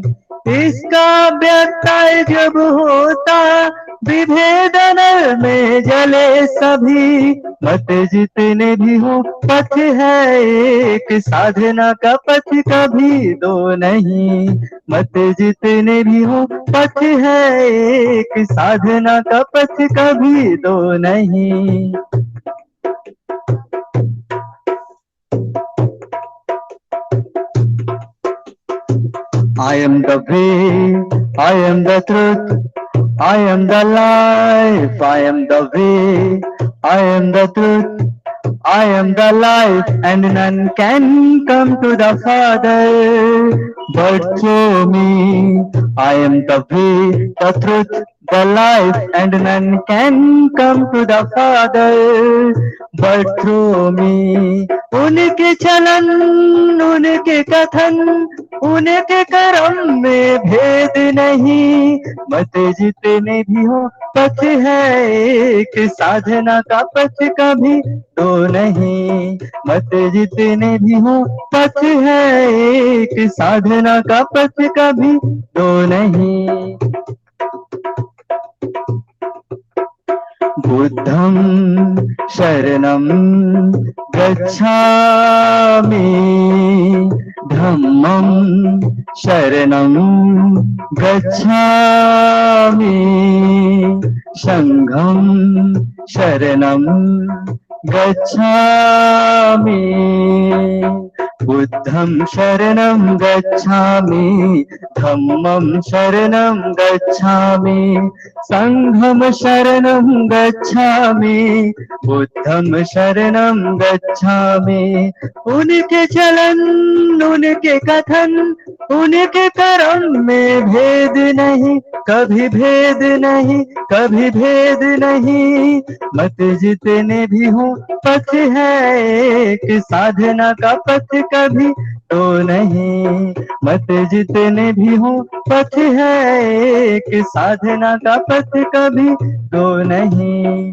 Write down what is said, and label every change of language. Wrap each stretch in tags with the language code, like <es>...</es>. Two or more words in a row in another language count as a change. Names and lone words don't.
<hi>इसका व्यत्यय जब होता विभेदन में जले सभी, मत जितने भी हो पथ है एक, साधना का पथ कभी दो नहीं, मत जितने भी हो पथ है एक, साधना का पथ कभी दो नहीं।</hi> <en>I am the way, I am the truth, I am the life, I am the way, I am the truth, I am the life, and none can come to the Father but through me. I am the way, the truth, the life, and none can come to the Father but through me.</en> <hi>उनके चलन, उनके कथन, उनके कर्म में भेद नहीं, मत जितने भी हो पथ है एक, साधना का पथ कभी दो नहीं, मत जितने भी हो पथ है एक, साधना का पथ कभी दो नहीं।</hi> <pi>बुद्धं शरणं गच्छामि, धम्मं शरणं गच्छामि, संघं शरणं गच्छामि। बुद्धं शरणं गच्छामि, धम्मं शरणं गच्छामि, संघं शरणं गच्छामि, बुद्धं शरणं गच्छामि।</pi> <hi>उनके चलन, उनके कथन, उनके कर्म में भेद नहीं, कभी भेद नहीं, कभी भेद नहीं, मत जितने भी हो पथ है एक, साधना का पथ कभी तो नहीं, मत जितने भी हो पथ है एक, साधना का पथ कभी तो नहीं।</hi>